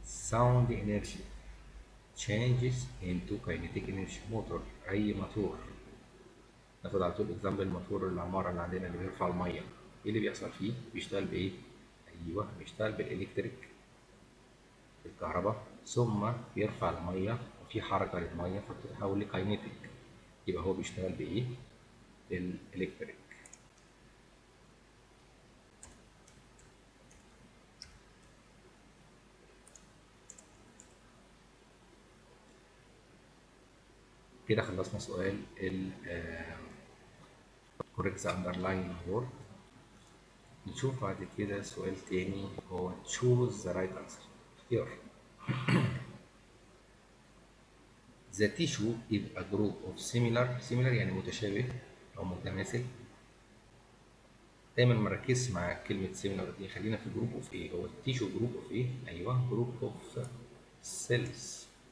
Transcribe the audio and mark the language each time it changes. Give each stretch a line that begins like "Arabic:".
English: sound energy changes into kinetic energy.
Arabic: موتور، أي موتور، ناخد على طول اكزامبل موتور العمارة اللي عندنا اللي بيرفع المية، إيه اللي بيحصل فيه؟ بيشتغل بإيه؟ أيوه بيشتغل بالإلكتريك، الكهرباء، ثم بيرفع المية وفي حركة للمية فبتتحول لكاينيتيك، يبقى هو بيشتغل بإيه؟ بالإلكتريك. كده خلصنا سؤال ال
English: correct the underlying word.
Arabic: نشوف بعد كده سؤال تاني هو
English: choose the right answer.
Arabic: اختيار.
English: The tissue is a group of similar
Arabic: يعني متشابه أو متماثل. دايما مركزش مع كلمة سيميلر دي، خلينا في جروب اوف ايه. هو التيشو جروب اوف ايه؟ ايوه جروب اوف سيلز.